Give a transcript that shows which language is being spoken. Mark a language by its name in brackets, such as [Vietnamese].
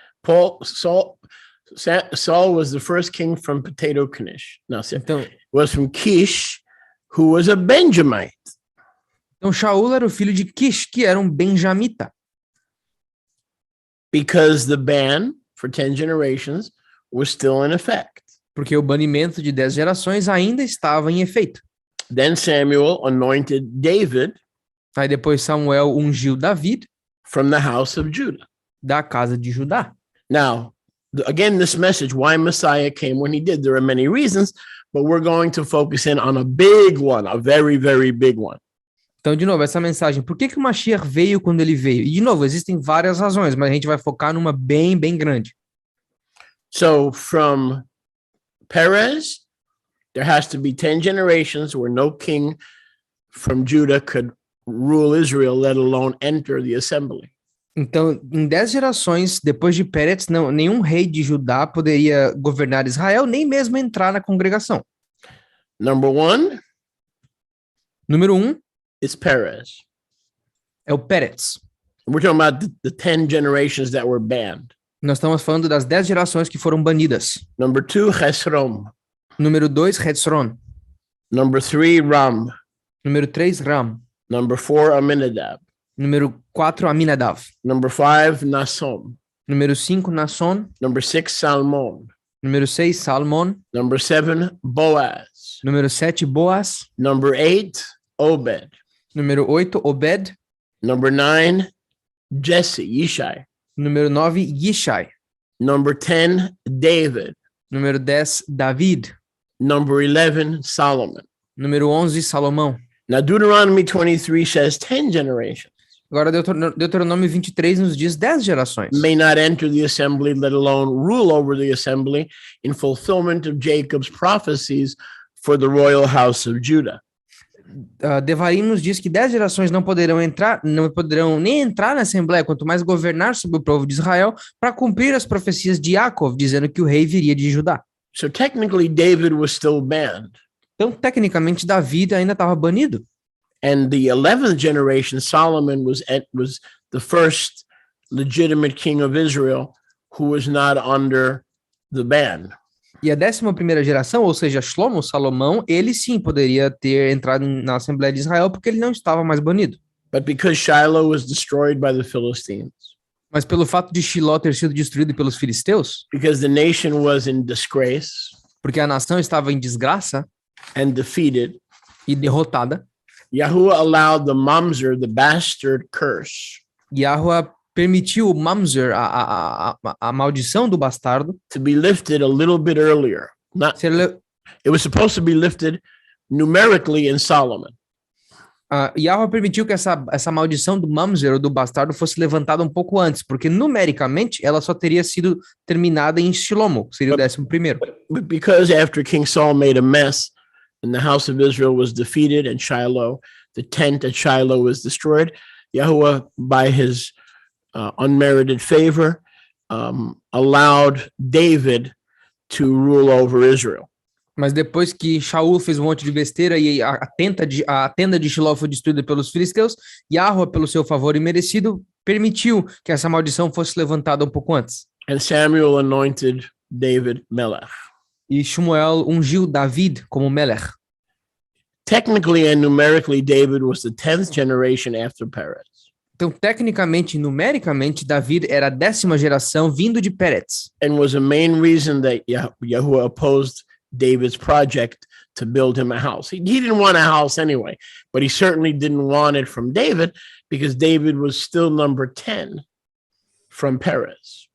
[English] Saul was the first king from potato Knish. No, [Portuguese] Então, [English] was from Kish, who was a Benjamite. [Portuguese] Shaul era o filho de Kish, que era um benjamita. [English] Because the ban for 10 generations was still in effect. [Portuguese] Porque o banimento de 10 gerações ainda estava em efeito. [English] Then Samuel anointed David [Portuguese] Aí depois Samuel ungiu David [English] from the house of Judah. [Portuguese] da casa de Judá. [English] Now, again, this message, why Messiah came when he did, there are many reasons, but we're going to focus in on a big one, a very, very big one. [Portuguese] Então, de novo, essa mensagem, por que o Mashiach veio quando ele veio? E, de novo, existem várias razões, mas a gente vai focar numa bem, bem grande. [English] So from Perez, there has to be 10 generations where no king from Judah could rule Israel, let alone enter the assembly. [Portuguese] Então, em 10 gerações, depois de Peretz, nenhum rei de Judá poderia governar Israel, nem mesmo entrar na congregação. [English] Number one [Portuguese] Número 1 [English] is Perez. [Portuguese] é o Peretz. [English] We're talking about the 10 generations that were banned. [Portuguese] Nós estamos falando das 10 gerações que foram banidas. [English] Number two, Hesrom. [Portuguese] Número 2, Hetzron. [English] Number three, Ram. [Portuguese] Número 3, Ram. [English] Number four, Aminadab. [Portuguese] Número 4, Aminadav. [English] Number five, Nasom. [Portuguese] Número 5, Nasson. [English] Number six, Salmon. [Portuguese] Número 6, Salmon. [English] Number seven, Boaz. [Portuguese] Número 7, Boaz. [English] Number eight, Obed. [Portuguese] Número 8, Obed. [English] Number nine, Jesse, Yishai. [Portuguese] Número 9, Yishai. [English] Number 10, David. [Portuguese] Número 10, David. [English] Number 11, Solomon. [Portuguese] Número 11, Salomão. [English] Now, Deuteronomy 23 says 10 generations [Portuguese] Agora, Deuteronômio 23 nos diz 10 gerações. [English] may not enter the assembly, let alone rule over the assembly, in fulfillment of Jacob's prophecies for the royal house of Judah. [Portuguese] Devarim nos diz que 10 gerações não poderão nem entrar na Assembleia, quanto mais governar sobre o povo de Israel, para cumprir as profecias de Jacob, dizendo que o rei viria de Judá. [English] So technically, David was still banned. [Portuguese] Então, tecnicamente, Davi ainda estava banido. [English] And the 11th generation, Solomon, was the first legitimate king of Israel who was not under the ban. [Portuguese] E a 11ª geração, ou seja, Shlomo, Salomão, ele sim poderia ter entrado na Assembleia de Israel porque ele não estava mais banido. [English] But because Shiloh was destroyed by the Philistines, [Portuguese] Mas pelo fato de Shiló ter sido destruído pelos filisteus, [English] because the nation was in disgrace [Portuguese] porque a nação estava em desgraça [English] and defeated, [Portuguese] e derrotada, [English] Yahuwah allowed the mamzer, the bastard curse, [Portuguese] Yahuwah permitiu o mamzer, a maldição do bastardo, [English] to be lifted a little bit earlier. It was supposed to be lifted numerically in Solomon. [Portuguese] Yahuwah permitiu que essa maldição do mamzer, ou do bastardo, fosse levantada um pouco antes, porque numericamente ela só teria sido terminada em Shilomo, que seria o 11º. [English] But because after King Saul made a mess and the house of Israel was defeated and Shiloh, the tent at Shiloh was destroyed, Yahuwah, by his unmerited favor, allowed David to rule over Israel. [Portuguese] Mas depois que Shaul fez um monte de besteira e a tenda de Shiló foi destruída pelos filisteus, Yahuwah, pelo seu favor imerecido, permitiu que essa maldição fosse levantada um pouco antes. [English] And Samuel anointed David Melech. [Portuguese] E Shmuel ungiu David como Melech. [English] Technically and numerically, David was the 10th generation after Perez. [Portuguese] Então, tecnicamente e numericamente, David era a 10ª geração vindo de Peretz. [English] And was a main reason that Yahuwah opposed David's project to build him a house. He didn't want a house anyway, but he certainly didn't want it from David because David was still number 10 from Perez.